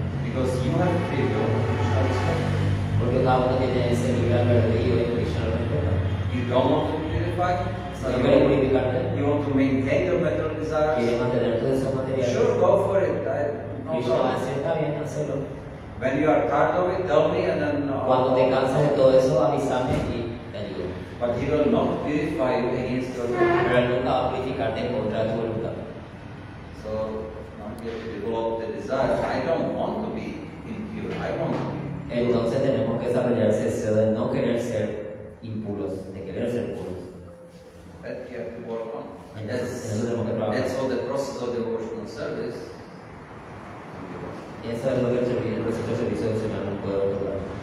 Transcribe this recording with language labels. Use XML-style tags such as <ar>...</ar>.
<en>Because you have free will, Krishna respects.</en> <es>Porque cada uno tiene ese libre albedrío y Krishna lo respeta.</es> <en>You don't want to be purified,</en> <es>Si no quieres purificarte,</es> <en>you want to maintain your material desires.</en> <es>quieres mantener tus deseos materiales,</es> <en>Sure, go for it. No</en> <es>Krishna va a</es> <en>problem.</en> <es>decir, está bien, hazlo.</es> <en>When you are tired of it, tell me and then.</en> <es>Cuando te cansas de todo eso, avísame y te ayudo.</es> <en>But he will not purify you against your will.</en> <es>Pero él nunca va a purificarte en contra de tu voluntad.</es> <en>So now you have to develop the desire. I don't want to be impure. I want to be.</en> <es>Entonces tenemos que desarrollar ese deseo de no querer ser impuros, de querer ser puros.</es> <en>That you have to work on.</en> <es>En eso tenemos que trabajar.</es> <en>That's all the process of devotional service.</en> <es>Y eso es lo que el proceso de servicio devocional nos puede otorgar.</es>